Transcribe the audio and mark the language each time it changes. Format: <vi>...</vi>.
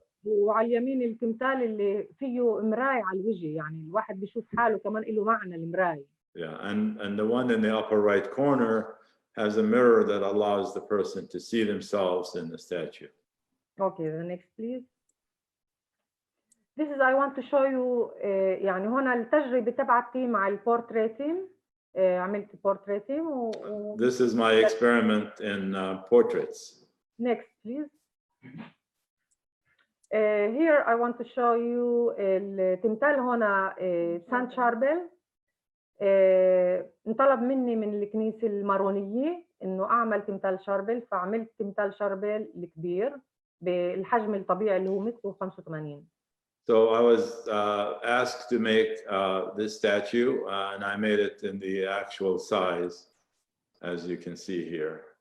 <ar>وعلى اليمين التمثال اللي فيه مراية على الوجه، يعني الواحد بيشوف حاله كمان له معنى المراية.</ar> <en>Yeah, and the one in the upper right corner has a mirror that allows the person to see themselves in the statue. Okay, the next please. This is I want to show you</en> <ar>يعني هنا التجربة تبعتي مع البورتريتين، عملت بورتريتين</ar> <en>This is my experiment in portraits. Next please. Here I want to show you</en> <ar>التمثال هنا سان شاربل. انطلب مني من الكنيسة المارونية إنه أعمل تمثال شاربل، فعملت تمثال شاربل الكبير بالحجم الطبيعي اللي هو متر 85.</ar> <en>So I was asked to make this statue, and I made it in the actual size, as you can see here.</en>